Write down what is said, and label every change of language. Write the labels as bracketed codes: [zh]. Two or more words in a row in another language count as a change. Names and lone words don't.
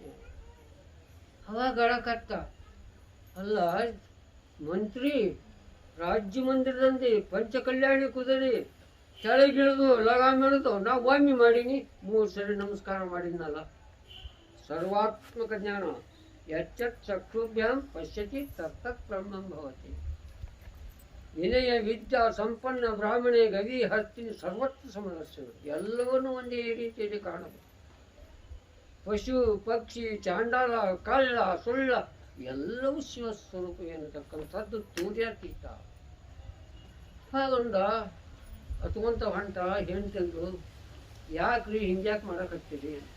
[kn] ಅವಾಗ ಗಳಕತ್ತ, ಅಲ್ಲ ಮಂತ್ರಿ ರಾಜ್ಯ ಮಂದಿರದಂತೆ ಪಂಚಕಲ್ಯಾಣಿ ಕುದುರೆ ಕೆಳಗಿಳಿದು ಲಗಾಮ್ ಹಿಡಿದು ನಾವು ಒಮ್ಮೆ ಮಾಡೀನಿ, 3 ಸರಿ ನಮಸ್ಕಾರ ಮಾಡಿದ್ನಲ್ಲ. [sa] ಸರ್ವಾತ್ಮಕ ಜ್ಞಾನ ಯಚ್ಚತ್ ಚಕ್ಷುಭ್ಯಾಂ ಪಶ್ಯತಿ ತತ್ತತ್ ಬ್ರಹ್ಮಂ ಭವತಿ. ವಿನಯ ವಿದ್ಯಾ ಸಂಪನ್ನ ಬ್ರಾಹ್ಮಣೆ ಗವಿ ಹಸ್ತಿನಿ ಸರ್ವತ್ರ ಸಮದರ್ಶನ. [kn] ಎಲ್ಲವನ್ನೂ ಒಂದೇ ರೀತಿಯಲ್ಲಿ ಕಾಣಬಹುದು. ಪಶು ಪಕ್ಷಿ ಚಾಂಡಾಲ ಕಳ್ಳ ಸುಳ್ಳ ಎಲ್ಲವೂ ಶಿವಸ್ವರೂಪ ಎನ್ನತಕ್ಕಂಥದ್ದು ತೂರ್ಯಾತೀತ. ಹಾಗೊಂದ ಅತ್ಕೊಂತ ಹೊಂಟ ಹೆಣ್ತಂದು, ಯಾಕ್ರಿ ಹಿಂಗ್ಯಾಕೆ ಮಾಡಕತ್ತೀರಿ?